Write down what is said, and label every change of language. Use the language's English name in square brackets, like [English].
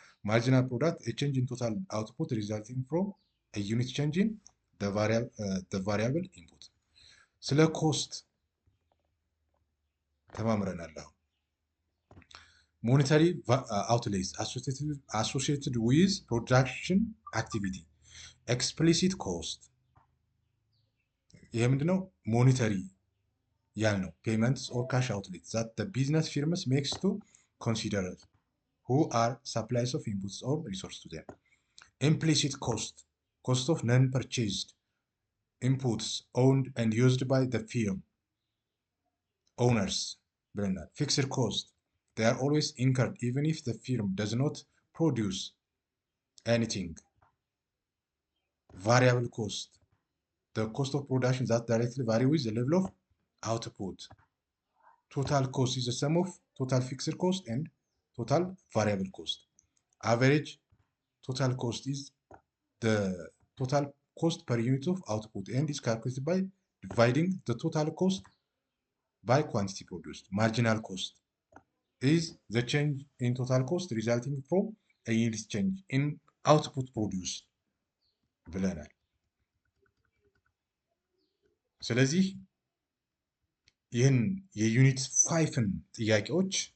[English] Marginal product a change in total output resulting from a unit change in the variable input. [Amharic] ስለ ኮስት ተማምረናል። አሁን [English] monetary outlays associated with production activity. Explicit cost [Amharic] ይሄ ምንድነው? [English] ሞኔታሪ [Amharic] ያልነው [English] payments or cash outlays that the business firms makes to considerers who are suppliers of inputs or resource to them. Implicit cost of non-purchased inputs owned and used by the firm owners [Amharic] ብለናል። [English] Fixed cost they are always incurred even if the firm does not produce anything. Variable cost the cost of production that directly vary with the level of output. Total cost is the sum of total fixed cost and total variable cost. Average total cost is the total cost per unit of output and is calculated by dividing the total cost by quantity produced. Marginal cost is the change in total cost resulting from a unit change in output produced [Amharic] ብለናል። ስለዚህ ይህን የዩኒት 5ን ጥያቄዎች